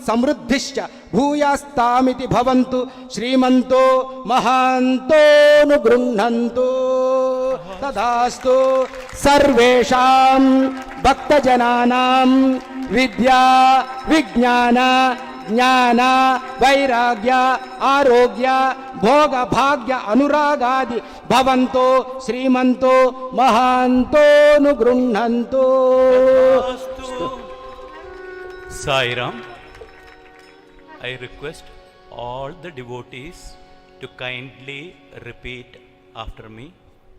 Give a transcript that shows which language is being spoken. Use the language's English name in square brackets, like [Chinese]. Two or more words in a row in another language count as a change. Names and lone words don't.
[Sanskrit] ಸಮೃದ್ಧಿಶ್ಚ ಭೂಯಾಸ್ತಾಮಿತಿ ಭವಂತು ಶ್ರೀಮಂತೋ ಮಹಾಂತೋನು ಗೃಹಂತು ತದಾಸ್ತು ಸರ್ವೇಷಾಂ ಭಕ್ತಜನಾನಾಂ ವಿದ್ಯಾ ವಿಜ್ಞಾನ ಜ್ಞಾನ ವೈರಾಗ್ಯ ಆರೋಗ್ಯ ಭೋಗ ಭಾಗ್ಯ ಅನುರಾಗಾದಿ ಭವಂತೋ ಶ್ರೀಮಂತೋ ಮಹಾಂತೋನು ಗೃಹಂತು. [English] Sairam, I request all the devotees to kindly repeat after me.